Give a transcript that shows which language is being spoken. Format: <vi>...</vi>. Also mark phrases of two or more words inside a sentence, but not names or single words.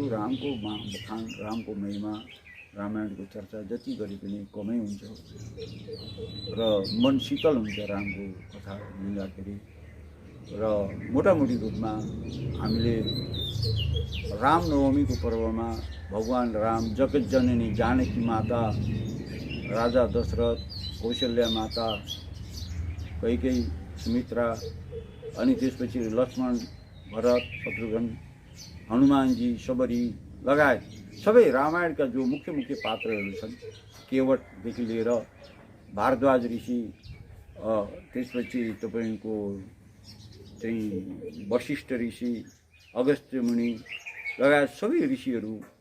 <ne>रामको बखान, रामको महिमा, रामायणको चर्चा जति गरे पनि कमै हुन्छ र मन शीतल हुन्छ रामको कथा लिँदाखेरि। र मोटामोटी रूपमा हामीले रामनवमीको पर्वमा भगवान् राम, जगतजननी जानकी माता, राजा दशरथ, कौशल्या माता, कैकेयी, सुमित्रा, अनि त्यसपछि लक्ष्मण, भरत, शत्रुघ्न, हनुमानजी, सबरी लगायत सबै रामायणका जो मुख्य मुख्य पात्रहरू छन्, केवटदेखि लिएर भारद्वाज ऋषि, त्यसपछि तपाईँको चाहिँ वशिष्ठ ऋषि, अगस्त्य मुनि लगायत सबै ऋषिहरू,</ne>